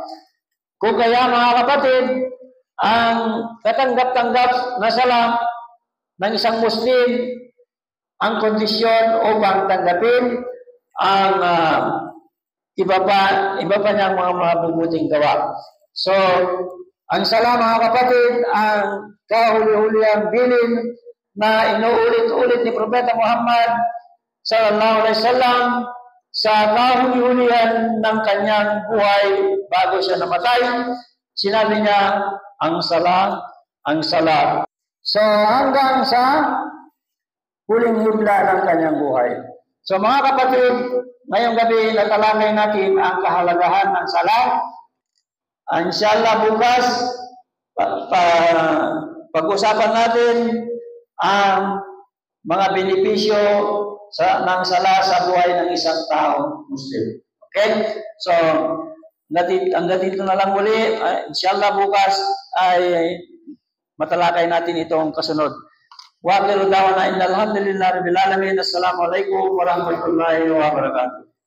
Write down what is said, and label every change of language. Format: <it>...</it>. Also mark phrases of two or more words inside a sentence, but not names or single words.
<tl>Kung kaya mga kapatid, ang katanggap-tanggap na sala ng isang Muslim, ang kondisyon upang tanggapin ang iba pa niyang mga mabubuting gawa. So, ang sala mga kapatid, ang kahuli-huliang bilin na inuulit-ulit ni Propeta Muhammad</tl> <ar>صلى الله عليه وسلم</ar> <tl>sa kahuli-hulihan ng kanyang buhay bago siya namatay. Sinabi niya, ang sala, ang sala. So hanggang sa huling himla ng kanyang buhay. So mga kapatid, ngayong gabi natalangay natin ang kahalagahan ng sala. Inshallah bukas pag-usapan natin ang mga benepisyo ng sala sa buhay ng isang taong Muslim. Okay? So, hanggang dito na lang muli. Inshallah bukas ay matalakay natin itong kasunod.</tl> <ar>وآخر دعوانا أن الحمد لله رب العالمين. السلام عليكم ورحمة الله وبركاته.</ar>